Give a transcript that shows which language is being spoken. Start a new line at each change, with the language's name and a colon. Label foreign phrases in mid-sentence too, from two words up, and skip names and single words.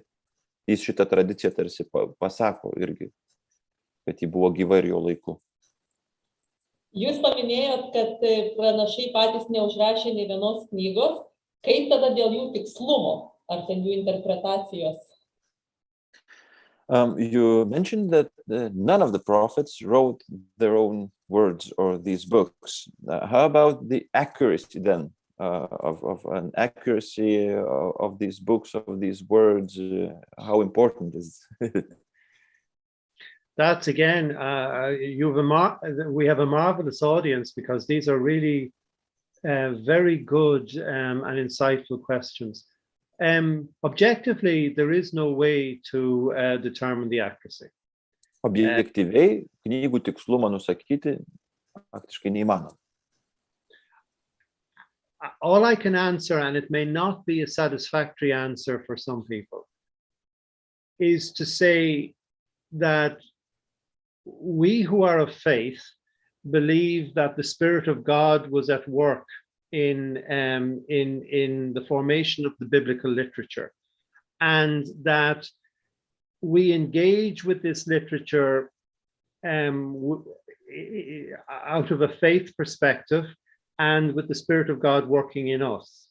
Lithuanian: Jis šitą tradiciją tarsi pasako irgi, kad ji buvo gyva ir jo laiku. Jūs paminėjot, kad pranašai patys neužrašė nei vienos knygos. Kaip tada dėl jų tikslumo, ar ten jų interpretacijos?
English: You mentioned that none of the prophets wrote their own words or these books. How about the accuracy then of an accuracy of these books, of these words? How important is it? That's again, we have a marvelous audience, because these are really very good and insightful questions. Objectively, there is no way to determine the accuracy.
Lithuanian: Objektyviai knygų tikslumą nusakyti faktiškai neįmanoma.
English: All I can answer, and it may not be a satisfactory answer for some people, is to say that we who are of faith believe that the Spirit of God was at work in the formation of the biblical literature, and that we engage with this literature out of a faith perspective and with the Spirit of God working in us.